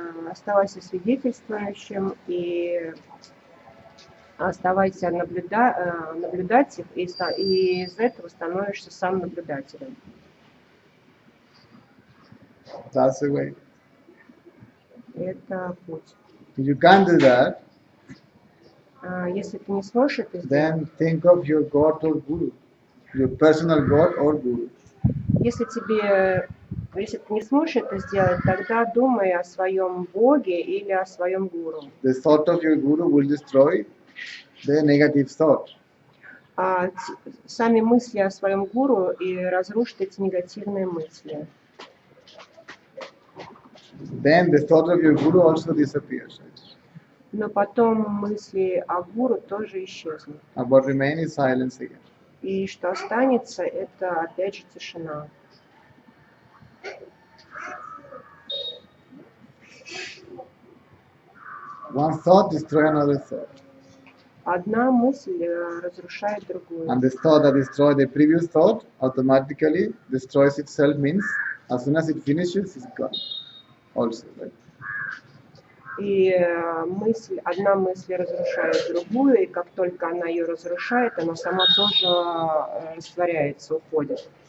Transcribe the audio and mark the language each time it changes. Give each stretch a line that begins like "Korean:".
Russian: Оставайся свидетельствующим и оставайся наблюдать их, и из этого становишься сам наблюдателем.
English: That's the way.
Russian: Это путь.
English: If you can't do that,
Russian: Если ты не сможешь это сделать,
English: then think of your God or Guru, your personal God or Guru.
Russian: если ты не сможешь это сделать, тогда думай о своем Боге или о своем гуру.
English: The thought of your Guru will destroy the negative thought.
Russian: Сами мысли о своем гуру и разрушат эти негативные мысли.
English: Then the thought of your Guru also disappears.
Russian: Но потом мысли о гуру тоже исчезнут.
English: But remain in silence again.
Russian: И что останется, это опять же тишина.
English: One thought destroys another thought.
Russian: Одна мысль разрушает другую.
English: And the thought that destroyed the previous thought automatically destroys itself, means as soon as it finishes, it's gone. Also, right?
Russian: И одна мысль разрушает другую, и как только она ее разрушает, она сама тоже растворяется, уходит.